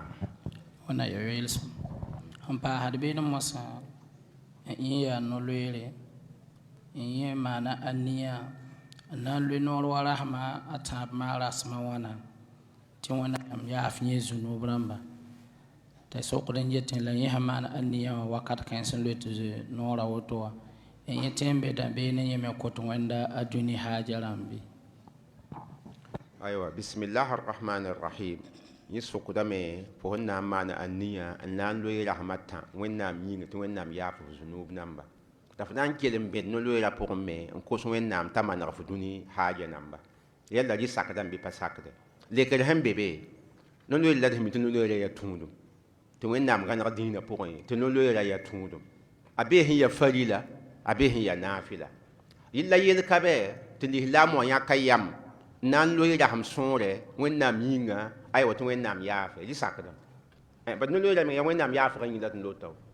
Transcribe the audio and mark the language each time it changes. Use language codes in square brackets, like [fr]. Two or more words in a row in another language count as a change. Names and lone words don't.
[mos] wẽnna ya yelsem n paasd beene mosã yẽ yaa no-loeere yẽ maana a nia n na n loe noor wa rasmã a tãab maa rasmã wãna tɩ wẽnnaam yaaf yẽ zu-noob rãmba t'a sokd n yetẽ la yẽ sẽn maan a nia wã wakat kãens n loe tɩ noorã woto wã yẽ tẽ n be dãmbeene yẽ me kõt wẽnda a dũni haaja rãmbe aywa [ar] بسم الله الرحمن الرحيم [mos] yẽ sʋkdame fo sẽn na n maan a nia n na n loe rasmã tã wẽnnaam yĩng tɩ wẽnnaam yaaf f zu-noob namba t'a f na n kell n bẽd no-loeerã pʋgẽ me n kos wẽnnaam t'a maneg f dũni haaja namba yɛlla rɩ sakda n bɩ pa sakde lekr sẽn be be no-loeer la d sẽn mi tɩ no-loeerã yaa tũudum tɩ wẽnnaam gãneg dĩinã pʋgẽ tɩ no-loeerã yaa tũudum a bee sẽn yaa farila a bee sẽn yaa naafɩla yella yel ka bɛ tɩ lislaam wã yãka yam n na n loe rasem sõore wẽnnaam yĩnga aywa tɩ wẽnnaam yaafe rɩ sakdam bad no-loeerã me yaa wẽnnaam yaafgã yĩng la tɩ lota